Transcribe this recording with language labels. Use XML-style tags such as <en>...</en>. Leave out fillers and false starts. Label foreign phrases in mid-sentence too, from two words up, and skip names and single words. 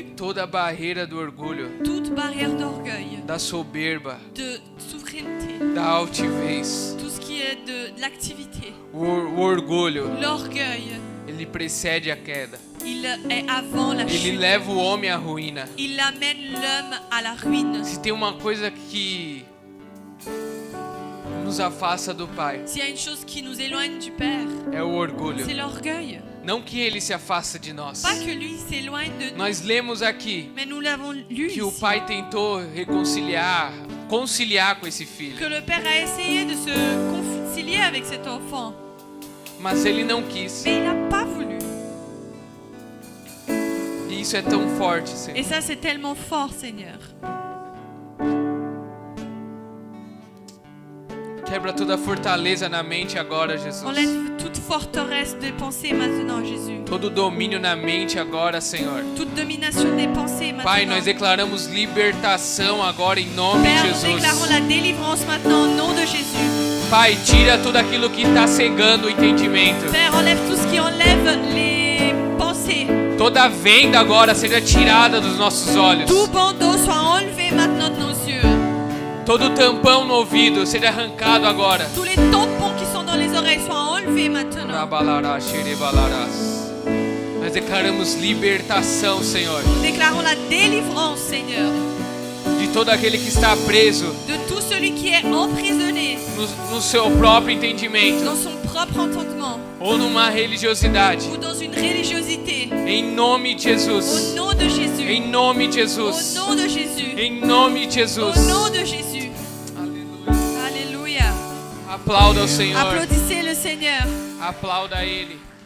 <pt>Toda a barreira do orgulho,</pt> <fr>Toute barrière d'orgueil,</fr> <pt>da soberba,</pt> <fr>de souveraineté,</fr> <pt>da altivez.</pt> <fr>tout ce qui est de l'activité.</fr> <pt>O orgulho,</pt> <fr>L'orgueil,</fr> <pt>ele precede a queda.</pt> <fr>il est avant la</fr> <pt>Ele</pt> <fr>chute.</fr> <pt>leva o homem à ruína.</pt> <fr>Il amène l'homme à la ruine.</fr> <pt>Se tem uma coisa que nos afasta do Pai,</pt> <fr>S'il y a une chose qui nous éloigne du Père,</fr> <pt>é o orgulho.</pt> <fr>c'est l'orgueil.</fr> <pt>Não que ele se afasta de nós.</pt> <fr>Pas que lui s'éloigne de nous,</fr> <pt>Nós lemos aqui</pt> <fr>mais nous l'avons lu</fr> <pt>que o</pt> <fr>ici,</fr> <pt>Pai tentou conciliar com esse filho,</pt> <fr>que le Père a essayé de se concilier avec cet enfant,</fr> <pt>mas ele não quis.</pt> <fr>mais il n'a pas voulu.</fr> <pt>E isso é tão forte,</pt> <fr>Et</fr> <pt>Senhor.</pt> <fr>ça, c'est tellement fort, Seigneur.</fr> <pt>Quebra toda a fortaleza na mente agora, Jesus.</pt> <fr>Enlève toute forteresse des pensées maintenant, Jésus.</fr> <pt>Todo domínio na mente agora, Senhor.</pt> <fr>Toute domination des pensées</fr> <pt>Pai,</pt> <fr>maintenant.</fr> <pt>nós declaramos libertação agora em nome</pt> <fr>Père,</fr> <pt>de</pt> <fr>nous déclarons</fr> <pt>Jesus.</pt> <fr>la délivrance maintenant au nom de Jésus.</fr> <pt>Pai, tira tudo aquilo que está cegando o entendimento.</pt> <fr>Père, enlève tout ce qui enlève les pensées.</fr> <pt>Toda venda agora seja tirada dos nossos olhos.</pt> <fr>Tout bandeau soit enlevé maintenant de nos yeux.</fr> <pt>Todo tampão no ouvido seja arrancado agora.</pt> <fr>Tous les tampons qui sont dans les oreilles soient enlevés maintenant.</fr> <pt>Nós declaramos libertação, Senhor,</pt> <fr>Nous déclarons la délivrance, Seigneur,</fr> <pt>de todo aquele que está preso</pt> <fr>de tout celui qui est emprisonné</fr> <pt>no seu próprio entendimento.</pt> <fr>dans son propre entendement.</fr> <pt>ou numa religiosidade.</pt> <fr>ou dans une religiosité.</fr> <pt>Em nome de</pt> <fr>Au</fr> <pt>Jesus.</pt> <fr>nom de Jésus.</fr> <pt>Em nome de</pt> <fr>Au</fr> <pt>Jesus.</pt> <fr>nom de Jésus.</fr> <pt>Em nome de</pt> <fr>Au</fr> <pt>Jesus.</pt> <fr>nom de Jésus.</fr> <pt>Aleluia.</pt> <fr>Alléluia.</fr> <pt>Aplauda o Senhor.</pt> <fr>Applaudissez le Seigneur.</fr> <pt>Aplauda Ele.</pt>